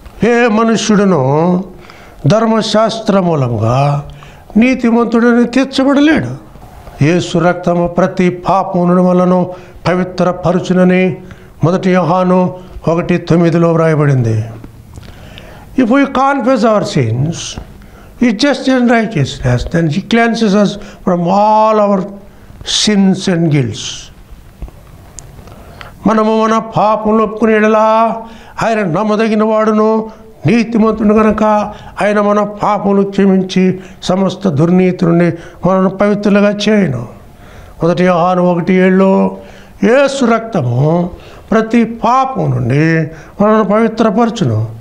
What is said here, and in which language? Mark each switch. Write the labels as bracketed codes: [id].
[te] ఏ మనుష్యుడును ధర్మశాస్త్ర మూలముగా నీతిమంతుడని తీర్చబడలేడు. యేసు రక్తము ప్రతి పాపమును వలన పవిత్రపరచునని 1 యోహాను 1:9 వ్రాయబడింది. [en] If we confess our sins, it's just in righteousness, then He cleanses us from all our sins and guilts. [te] మనము మన పాపములు ఒప్పుకునేలా ఆయన నమ్మదగిన వాడును, నీతిమంతుడు కనుక ఆయన మన పాపములు క్షమించి సమస్త దుర్నీతి నుండి మనను పవిత్రులుగా చేయను. 1 యోహాను 1:7 యేసు రక్తము ప్రతి పాపం నుండి మనను పవిత్రపరచును.